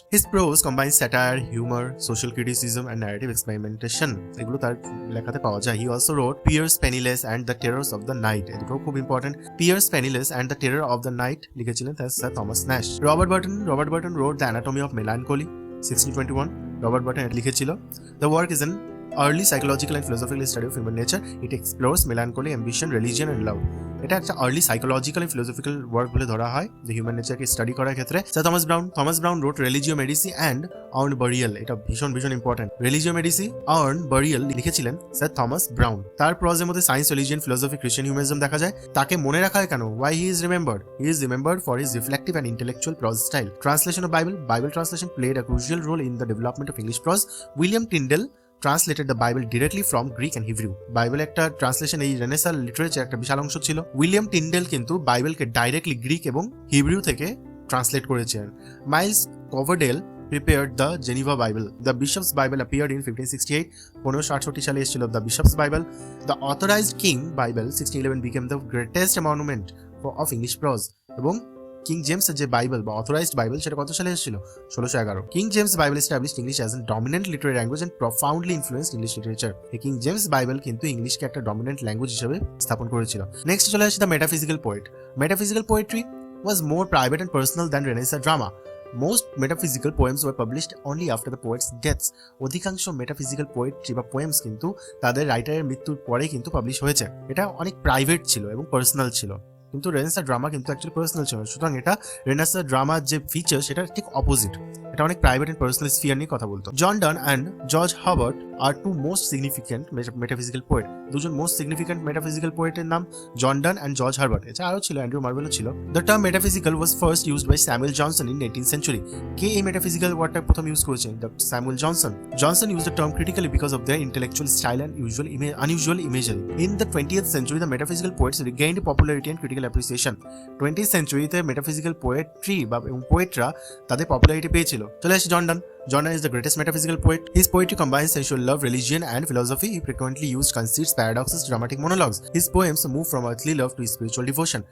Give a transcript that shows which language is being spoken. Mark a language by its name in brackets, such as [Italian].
[English] His prose combines satire, humour, social criticism and narrative experimentation. [Bangla] এগুলো তার লেখাতে পাওয়া যায়। [English] He also wrote Pierce Penniless and the Terrors of the Night. [Bangla] এগুলো খুব important. Pears penniless and the terror of the night লিখেছিলেন sir Thomas Nash. [English] Robert Burton wrote the Anatomy of Melancholy 1621। [Bangla] Robert Burton লিখেছিল। [English] The work is an early psychological and philosophical study of human nature. It explores melancholy, ambition, religion and love. [Bangla] এটা একটা [English] early psychological and philosophical work [Bangla] বলে ধরা হয় যে human নেচারকে study করার ক্ষেত্রে। [English] Sir Thomas Browne wrote Religio Medici and Urn Burial. [Bangla] এটা ভীষণ ইম্পর্টেন্ট। রিলিজিও মেডিসি, আর্ন বারিয়াল লিখেছিলেন স্যার থমাস ব্রাউন। তার প্রজের মধ্যে সায়েন্স, রিলিজিয়ন, ফিলোসফি, খ্রিস্টান হিউম্যানিজম দেখা যায়। তাকে মনে রাখা হয় কেন? [English] Why he is remembered for his reflective and intellectual prose style. Translation of Bible translation played a crucial role in the development of English prose. William Tyndale translated the Bible directly from Greek and Hebrew. [Bangla] Bible একটা translation এই renaissance literature একটা বিশাল অংশ ছিল। William Tyndale কিন্তু বাইবেলকে directly Greek এবং হিব্রিউ থেকে translate করেছেন। [English] Miles Coverdale prepared the Geneva Bible. The Bishop's Bible appeared in 1568. [Bangla] 1568 সালে এসেছিল [English] The Bishop's Bible. The Authorized King Bible 1611 became the greatest monument of English prose. [Bangla] এবং কিং জেমস এর যে Bible বা অথরাইজড বাইবেল সেটা কত সালে এসেছিল? 1611। [English] King James Bible established English as a dominant literary language and profoundly influenced English literature. [Bangla] এই king James Bible কিন্তু ইংলিশকে একটা ডমিনেন্ট ল্যাঙ্গুয়েজ হিসেবে স্থাপন করেছিল। নেক্সট চলে আসে the metaphysical poet. [English] Metaphysical poetry was more private and personal than Renaissance drama. Most metaphysical poems were published only after the poet's deaths. [Bangla] অধিকাংশ metaphysical poetry বা poems কিন্তু তাদের রাইটারের মৃত্যুর পরে কিন্তু পাবলিশ হয়েছে। এটা অনেক প্রাইভেট ছিল এবং পার্সোনাল ছিল, কিন্তু রেনেসাঁ ড্রামা কিন্তু অ্যাকচুয়ালি পার্সোনাল ছিল। সুতরাং এটা রেনেসাঁ ড্রামার যে ফিচার সেটা ঠিক অপোজিট। এটা অনেক প্রাইভেট এন্ড পার্সোনাল স্ফিয়ার নিয়ে কথা বলতো। [English] John Donne and George Herbert are two most significant metaphysical poet. [Bangla] দুজন মোস্ট সিগনিফিক্যান্ট মেটাফিজিক্যাল পোয়েটের নাম জন ডান অ্যান্ড জর্জ হার্বার্ট। এছাড়া আরও ছিল, অ্যান্ড্রু মার্ভেলও ছিল। [English] The term metaphysical was first used by Samuel Johnson in 18th century. [Bangla] কে এই মেটাফিজিক্যাল ওয়ার্ডটা প্রথম use করেছেন? [English] Samuel Johnson used the term critically because of their intellectual style and unusual imagery. In the 20th century, the metaphysical poets regained popularity and critical metaphysical appreciation. [Bangla] 20th সেঞ্চুরিতে metaphysical poetry বা পোয়েটরা তাদের popularity পেয়েছিল। চলে আসি জন ডান। [English] John Donne is the greatest metaphysical poet. His poetry combines sensual love, religion, and philosophy. He frequently used conceits, paradoxes, dramatic monologues. His poems move from earthly love to spiritual devotion.